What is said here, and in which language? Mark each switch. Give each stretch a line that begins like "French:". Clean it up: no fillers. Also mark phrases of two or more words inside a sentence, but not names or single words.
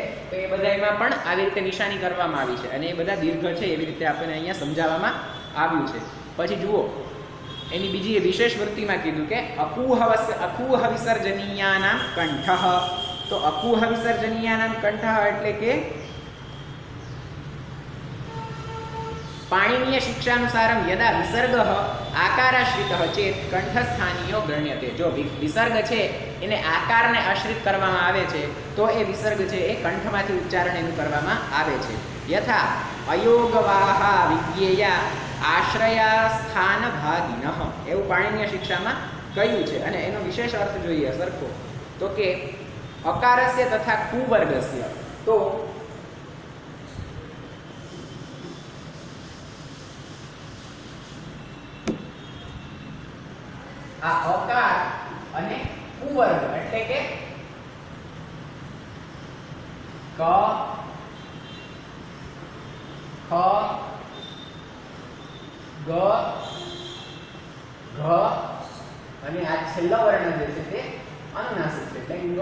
Gujarati: તો એ બધામાં પણ આવી રીતે નિશાની કરવામાં આવી છે અને એ બધા દીર્ઘ છે એવી રીતે આપણને અહીંયા સમજાવવામાં આવ્યું છે. પછી જુઓ એની બીજી વિશેષ વૃત્તિમાં કીધું કે
Sanskrit: अकूह विसर्जनीयानाम कंठः. તો अकूह विसर्जनीयानाम कंठः
Gujarati: એટલે કે
Sanskrit: पाणिनीय शिक्षानुसारं यदा विसर्गः आकाराश्रितः चेत कंठस्थानीयो गण्यते।
Gujarati: જો વિસર્ગ છે એને આકારને આશ્રિત કરવામાં આવે છે તો એ વિસર્ગ છે એ કંઠમાંથી ઉચ્ચારણ એનું કરવામાં આવે છે।
Sanskrit: यथा अयोगवाहा विज्ञेया आश्रयास्थान भागिनः
Gujarati: એવું પાણિનીય શિક્ષામાં કહ્યું છે। અને એનો વિશેષ અર્થ જોઈએ સરખો તો કે
Sanskrit: अकारस्य तथा कुवर्गस्य।
Gujarati: તો આ અકાર અને કુવર્ગ એટલે કે ક ખ ગ ઘ અને આ છેલ્લો વર્ણ જે છે તે અનુનાસિક છે એટલે ङ।